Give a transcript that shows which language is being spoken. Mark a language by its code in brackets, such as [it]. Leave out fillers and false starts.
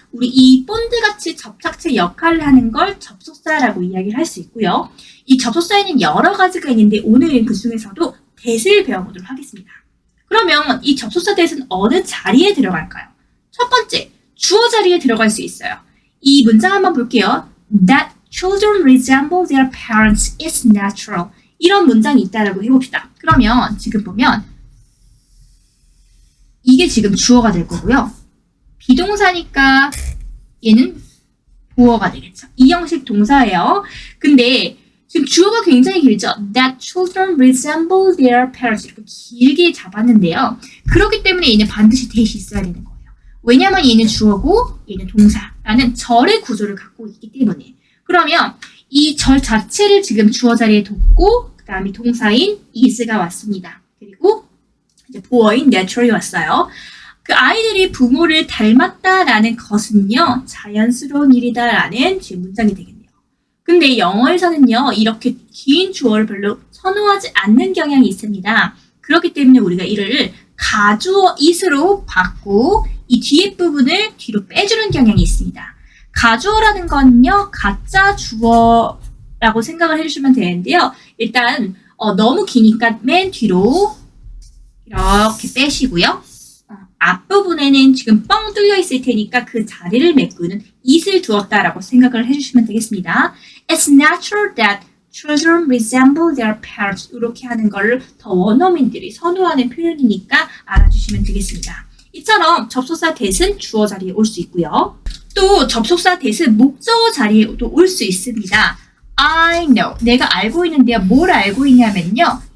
[ko] 우리 이 본드같이 접착제 역할을 하는 걸 접속사라고 이야기를 할 수 있고요. 이 접속사에는 여러 가지가 있는데 오늘은 그 중에서도 that을 배워보도록 하겠습니다. 그러면 이 접속사 that은 어느 자리에 들어갈까요? 첫 번째, 주어 자리에 들어갈 수 있어요. 이 문장 한번 볼게요. [en] That children resemble their parents is natural. [ko] 이런 문장이 있다라고 해봅시다. 그러면 지금 보면 이게 지금 주어가 될 거고요. 비동사니까 얘는 보어가 되겠죠. 이 형식 동사예요. 근데 지금 주어가 굉장히 길죠. [en] That children resemble their parents. [ko] 이렇게 길게 잡았는데요. 그렇기 때문에 얘는 반드시 that이 있어야 되는 거예요. 왜냐하면 얘는 주어고 얘는 동사라는 절의 구조를 갖고 있기 때문에. 그러면 이 절 자체를 지금 주어 자리에 뒀고 그 다음에 동사인 is가 왔습니다. 그리고 이제 보어인 natural이 왔어요. 그 아이들이 부모를 닮았다라는 것은요. 자연스러운 일이다라는 지금 문장이 되겠네요. 근데 영어에서는요. 이렇게 긴 주어를 별로 선호하지 않는 경향이 있습니다. 그렇기 때문에 우리가 이를 가주어 is로 받고 이 뒤에 부분을 뒤로 빼주는 경향이 있습니다. 가주어라는 건요. 가짜 주어라고 생각을 해주시면 되는데요. 일단 너무 기니까 맨 뒤로 이렇게 빼시고요. 앞부분에는 지금 뻥 뚫려 있을 테니까 그 자리를 메꾸는 it을 두었다라고 생각을 해주시면 되겠습니다. [en] It's natural that children resemble their parents. [ko] 이렇게 하는 걸 더 원어민들이 선호하는 표현이니까 알아주시면 되겠습니다. 이처럼 접속사 that은 주어 자리에 올 수 있고요. 또 접속사 that은 목적어 자리에도 올 수 있습니다. [en] I know. [ko] 내가 알고 있는데요. 뭘 알고 있냐면요.